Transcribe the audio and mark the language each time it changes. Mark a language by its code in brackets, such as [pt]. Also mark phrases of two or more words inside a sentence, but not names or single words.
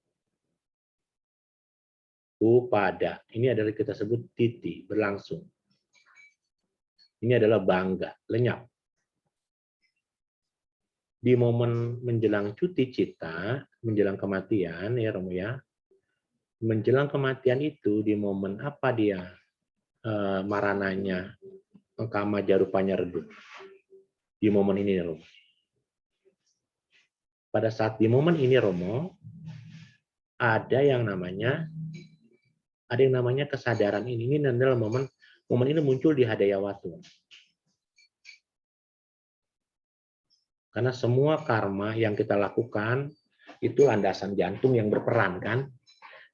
[id] Upada, ini adalah kita sebut titi, berlangsung. Ini adalah bangga, lenyap. Di momen menjelang [pi] cuti cita, [id] menjelang kematian, ya Romo ya, menjelang kematian itu, di momen apa dia marananya, [pi] kama jarupanya [id] redup. Di momen ini, Romo. Pada saat di momen ini, Romo, ada yang namanya kesadaran ini. Ini adalah momen ini muncul di Hadayawatu. Karena semua karma yang kita lakukan itu landasan jantung yang berperan kan.